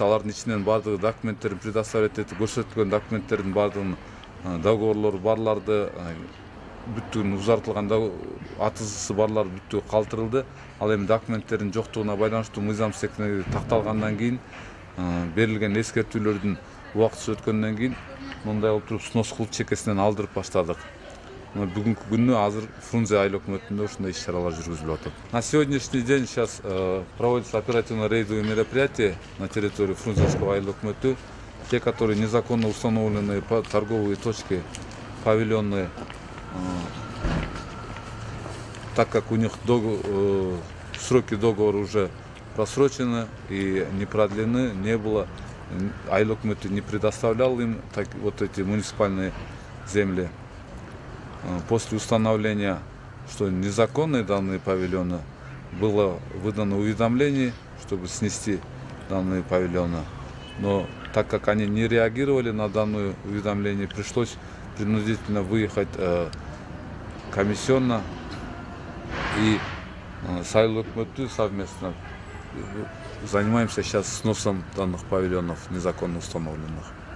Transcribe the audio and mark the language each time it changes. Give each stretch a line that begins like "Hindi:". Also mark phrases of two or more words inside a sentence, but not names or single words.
Kyrgyz: Алардын ичинен бардыгы документтерин предоставить этип, көрсөткөн документтердин бардыгын, договорлору барларды, бүттүгүн узартылган атызысы барлар бүттүгү калтырылды. Ал эми документтердин жоктугуна байланыштуу мыйзамсыз экени такталгандан кийин, берилген эскертүүлөрдүн убактысы өткөндөн кийин мындай кылып туруп снос кылып чекесинен алдырып баштадык. Бүгүнкү күнү азыр Фрунзе айыл өкмөтүндө ушундай иш-чаралар жүргүзүлүп атат.
Russian: На сегодняшний день сейчас проводится оперативно-рейдовые мероприятия на территории Фрунзенского
Kyrgyz: айыл өкмөтү.
Russian: Те, которые незаконно установленные торговые точки, павильоны, так как у них сроки договора уже просрочены и не продлены, не было,
Kyrgyz: айыл өкмөтү
Russian: не предоставлял им вот эти муниципальные земли. После установления, что незаконные данные павильоны, было выдано уведомление, чтобы снести данные павильоны. Но так как они не реагировали на данное уведомление, пришлось принудительно выехать комиссионно, и с
Kyrgyz: айыл өкмөтү
Russian: совместно занимаемся сейчас сносом данных павильонов незаконно установленных.